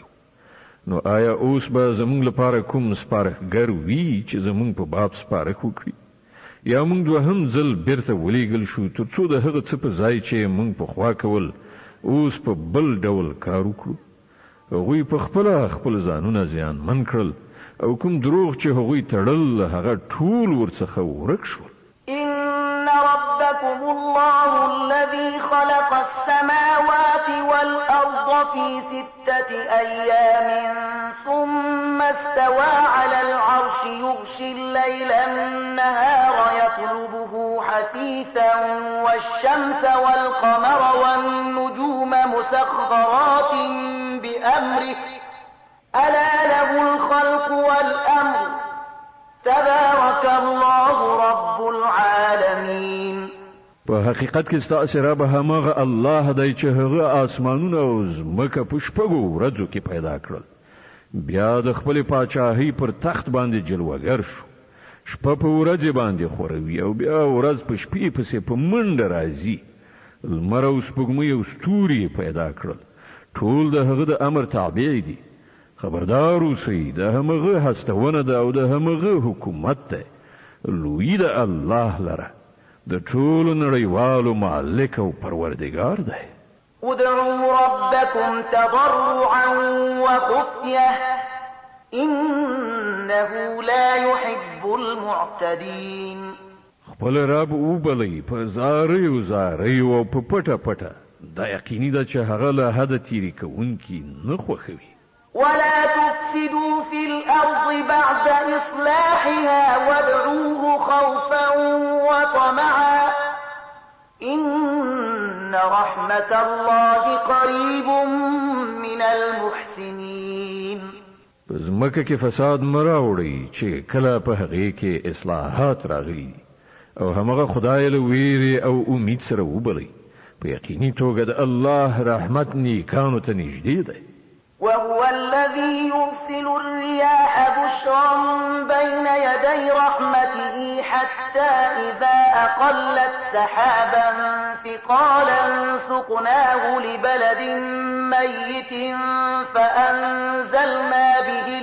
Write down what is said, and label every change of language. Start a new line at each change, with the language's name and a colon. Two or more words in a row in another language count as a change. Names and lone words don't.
Pashto: نو آیا اوس به زموږ لپاره کوم سپارښتګر وي چې زموږ په باب سپارښت وکړي یا موږ دوهم ځل بیرته ولیږل شو تر څو د هغه څه په ځای چې موږ پخوا کول اوس په بل ډول کار وکړو؟ هغوی په خپل ځانونه زیانمن کړل او کوم دروغ چې هغوی تړل هغه ټول ورڅخه ورک شول.
Arabic: إن ربكم الله الذي خلق السماوات والأرض في 6 أيام ثم استوى على العرش يغشي الليل النهار يطلبه حثيثا والشمس والقمر والنجوم مسخرات بأمره ألا له الخلق والأمر تبارك الله رب العالمين.
Pashto: په حقیقت کې ستاسو رب همغه الله دی چې هغه اسمانونه او ځمکه په شپږو ورځو کې پیدا کړل. بیا د خپل پاچاهۍ پر تخت باندې جلوهګر شو. شپه په ورځ باندې خوروي او بیا ورځ په شپې پسې په منډه راځي. لمر او سپوږمۍ او ستوري پیدا کړل. ټول د هغه د امر تابع دي. خبردار اوسئ د همغه هستونه ده او د همغه حکومت ده. لوی د الله لره د ټولو نړیوالو مالک او پروردگار ده.
Arabic: ادعوا ربكم تضرعا وخفية إنه لا يحب المعتدين.
Pashto: خپل رب وبلئ په زارۍ او په پټه پټه. دا یقیني ده چې هغه له حده تیری کوونکي نه خوښوي.
Arabic: ولا تفسدوا في الأرض بعد إصلاحها وادعوه خوفا وطمعا إن رحمة الله قريب من المحسنين.
Pashto: زمکه کې فساد مراوړي چې کله په هغه کې اصلاحات راغلي او همغه خدای له ویری او امید سره وبلي. په یقیني توګه د الله رحمت نیکانو ته نږدې دی.
Arabic: وهو الذي يرسل الرياح بشرا بين يدي رحمته حتى إذا أقلت سحابا ثقالا سقناه لبلد ميت فأنزلنا به